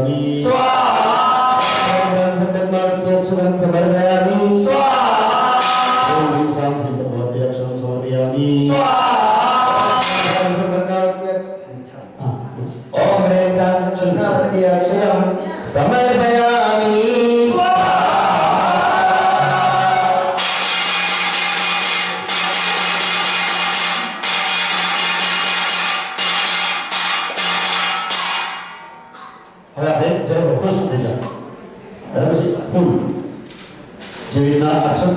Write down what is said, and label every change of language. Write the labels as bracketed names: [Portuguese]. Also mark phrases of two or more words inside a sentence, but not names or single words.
[Sanskrit] स्वाहा संकल्पार्थ्यक्षरं समर्पयामि स्वाहा ओम ह्रीं श्रीं संकल्पार्थ्यक्षरं समर्पयामि ओम ह्रीं श्रीं संकल्पार्थ्यक्षरं समर्पयामि [Gujarati] હવે આપણે જરા ખુશ થઈ જાય બરાબર છે ફૂલ જેવી રીતના અક્ષર